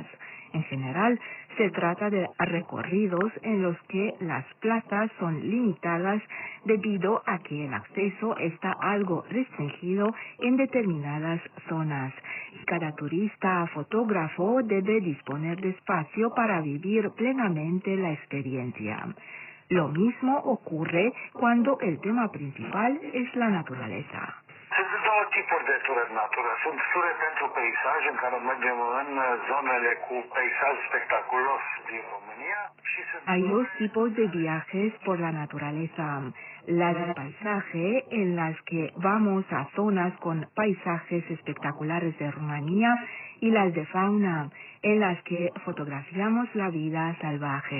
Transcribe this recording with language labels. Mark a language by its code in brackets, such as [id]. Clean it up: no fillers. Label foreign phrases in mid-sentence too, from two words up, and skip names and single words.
[es] En general, se trata de recorridos en los que las plazas son limitadas debido a que el acceso está algo restringido en determinadas zonas. Cada turista fotógrafo debe disponer de espacio para vivir plenamente la experiencia. Lo mismo ocurre cuando el tema principal es la naturaleza. [ro] Sunt două tipuri de ture în natură. Sunt ture pentru peisaj, în care mergem în zonele cu peisaj spectaculos din România. [es] Hay dos tipos de viajes por la naturaleza. Las de paisaje, en las que vamos a zonas con paisajes espectaculares de Rumanía, y las de fauna, en las que fotografiamos la vida salvaje.